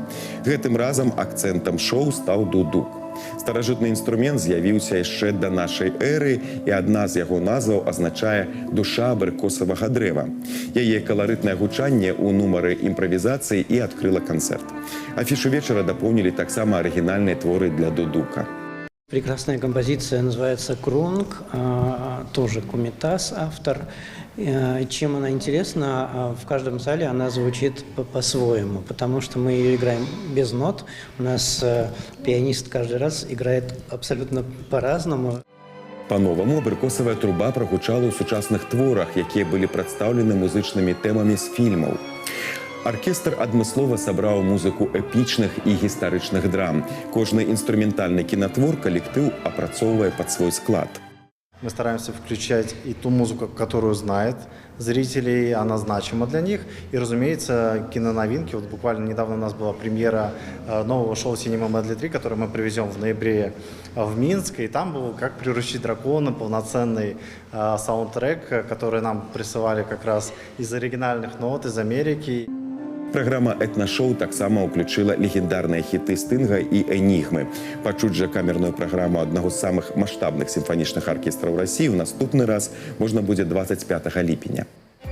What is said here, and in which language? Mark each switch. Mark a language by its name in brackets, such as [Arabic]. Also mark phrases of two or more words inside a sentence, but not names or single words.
[Belarusian] Гэтым разам акцэнтам шоу стаў дудук. Старажытны інструмент з'явіўся яшчэ да нашай эры, і адна з яго назваў азначае «душа абрыкосавага дрэва». Яе каларытнае гучанне ў нумары імправізацыі і адкрыла канцэрт. Афішу вечара дапоўнілі таксама арыгінальныя творы для дудука. [Russian] Прекрасная композиция, называется «Крунг», тоже Кумитас автор. Чем она интересна? В каждом зале она звучит по-своему, потому что мы ее играем без нот. У нас пианист каждый раз играет абсолютно по-разному. [Belarusian] Па-новаму абрыкосавая труба прагучала ў сучасных творах, якія былі прадстаўлены музычнымі тэмамі з фільмаў. Аркестр адмыслова сабраў музыку эпічных і гістарычных драм. Кожны інструментальны кінатвор калектыў апрацоўвае пад свой склад. [Russian] Мы стараемся включать и ту музыку, которую знает зрители, она значима для них. И, разумеется, киноновинки. Вот буквально недавно у нас была премьера нового шоу «Cinema Medley 3», которое мы привезем в ноябре в Минск. И там был «Как приручить дракона», полноценный саундтрек, который нам присылали как раз из оригинальных нот, из Америки. [Belarusian] Праграма «Этна-шоу» таксама ўключыла легендарныя хіты Стынга і Энігмы. Пачуць жа камерную праграму аднаго з самых маштабных сімфанічных аркестраў Расіі ў наступны раз можна будзе 25 ліпеня.